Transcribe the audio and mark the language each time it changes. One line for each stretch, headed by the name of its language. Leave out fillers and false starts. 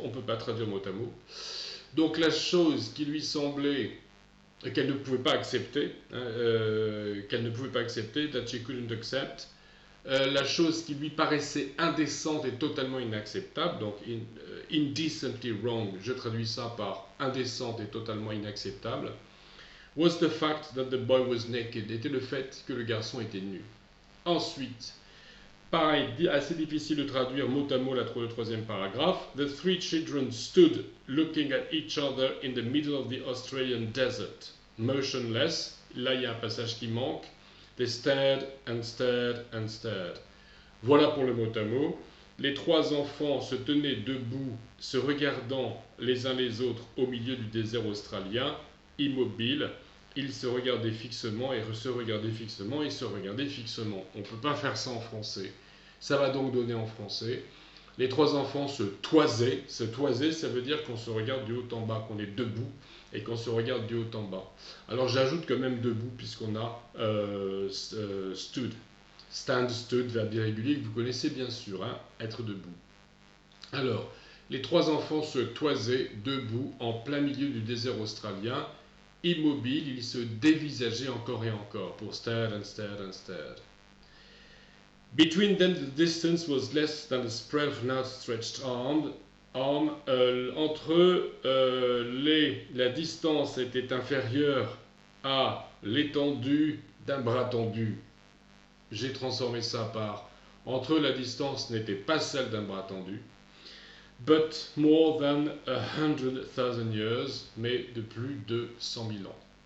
French: On ne peut pas traduire mot à mot. Donc la chose qui lui semblait qu'elle ne pouvait pas accepter, that she couldn't accept, la chose qui lui paraissait indécente et totalement inacceptable, donc indecently wrong, je traduis ça par indécente et totalement inacceptable, was the fact that the boy was naked, était le fait que le garçon était nu. Ensuite, pareil, assez difficile de traduire mot à mot le troisième paragraphe.
English: The three children stood looking at each other in the middle of the Australian desert, motionless.
French: Là, il y a un passage qui manque.
English: They stared and stared and stared.
French: Voilà pour le mot à mot. Les trois enfants se tenaient debout, se regardant les uns les autres au milieu du désert australien, immobiles. Ils se regardaient fixement et se regardaient fixement et se regardaient fixement. On ne peut pas faire ça en français. Ça va donc donner en français. Les trois enfants se toisaient. Se toiser, ça veut dire qu'on se regarde du haut en bas, qu'on est debout et qu'on se regarde du haut en bas. Alors j'ajoute quand même debout puisqu'on a stood. Stand, stood, verbe irrégulier que vous connaissez bien sûr, hein, être debout. Alors, les trois enfants se toisaient debout en plein milieu du désert australien. Immobile, il se dévisageait encore et encore pour stared and stared and stared.
English: Between them, the distance was less than the spread of an outstretched arm.
French: Entre eux, la distance était inférieure à l'étendue d'un bras tendu. J'ai transformé ça par entre eux, la distance n'était pas celle d'un bras tendu. But more than 100,000 years, mais de plus de 100 000 ans.